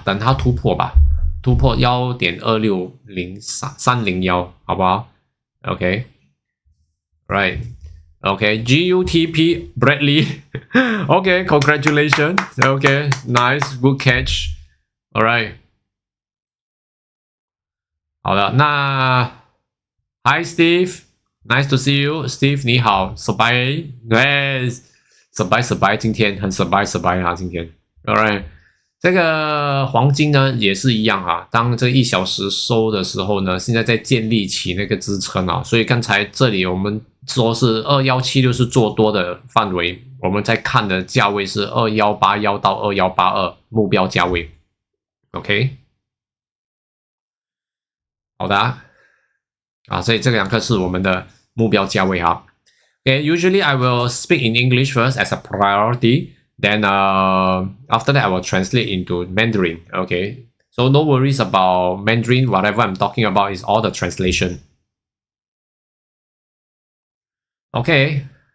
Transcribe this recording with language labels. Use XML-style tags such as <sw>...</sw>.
<zh>等它突破吧，突破 1.26031， 好不好 ？</zh> <en>OK， right， OK， GUTP Bradley， OK， congratulations， OK， nice， good catch，all right，</en> <zh>好的，那</zh> <en>Hi Steve，nice to see you，</en> <zh>Steve 你好 ，</zh> <en>Surprise， Surprise，</en> <zh>今天很 surprise 啊，今天。 Alright， 这个黄金呢也是一样啊。当这1小时收的时候呢，现在在建立起那个支撑啊。所以刚才这里我们说是2176是做多的范围，我们在看的价位是2181到2182目标价位。 OK， 好的啊，所以这两个是我们的目标价位哈。</zh> <en>Okay, usually I will speak in English first as a priority. Then after that, I will translate into Mandarin. Okay, so no worries about Mandarin. Whatever I'm talking about is all the translation. Okay,</en>